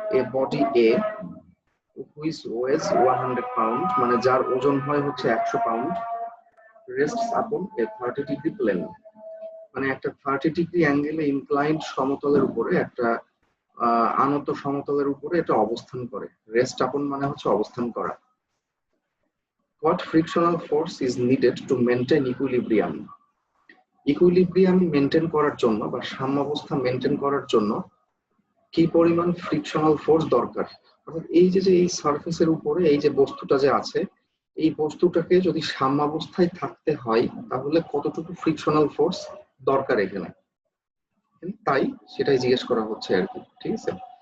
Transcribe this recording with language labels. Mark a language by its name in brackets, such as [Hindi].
[English] a body a which weighs 100 pound, [Bangla] মানে যার ওজন হয় হচ্ছে 100 পাউন্ড, [English] rests upon a 30 degree plane, [Bangla] মানে একটা 30 ডিগ্রি অ্যাঙ্গেলে ইনক্লাইন্ড সমতলের উপরে, একটা আনত সমতলের উপরে এটা অবস্থান করে। রেস্ট আপন মানে হচ্ছে অবস্থান করা। [English] What frictional force is needed to maintain equilibrium? [Bangla] Equilibrium maintain করার জন্য বা সাম্যাবস্থা মেনটেন করার জন্য কি পরিমাণ ফ্রিকশনাল ফোর্স দরকার? অর্থাৎ এই যে এই সারফেসের উপরে এই যে বস্তুটা যে আছে, এই বস্তুটাকে যদি সাম্যাবস্থায় থাকতে হয় তাহলে কতটুকু ফ্রিকশনাল ফোর্স দরকার এখানে, তাই সেটাই জিজ্ঞেস করা হচ্ছে আর কি, ঠিক আছে?